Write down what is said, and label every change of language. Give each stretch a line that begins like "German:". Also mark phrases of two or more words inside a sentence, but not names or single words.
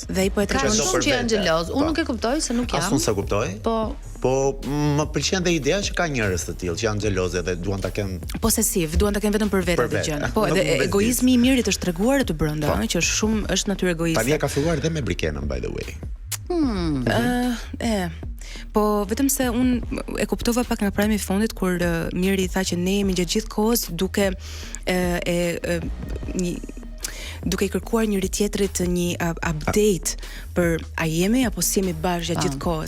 Albanian: Dhe i po e ka shumë që janë xheloz. Unë nuk e kuptoj se nuk jam. As unë se kuptoj. Po më pëlqen dhe ideja që ka njerëz të tillë që janë xheloze dhe duan ta kenë posesiv, duan ta kenë vetëm për vetë atë gjën. Po edhe egoizmi i mirit është treguar aty brenda, që është natyrë egoiste. Tani ka filluar dhe me Brikenën,
English: by the way.
Albanian: Po vetëm se unë e kuptova pak nga prajmi i fundit kur Miri tha që ne jemi gjatë gjithë kohës duke duke i kërkuar njëri tjetrit një update për a jemi apo si jemi bashkë gjatë gjithë kohës.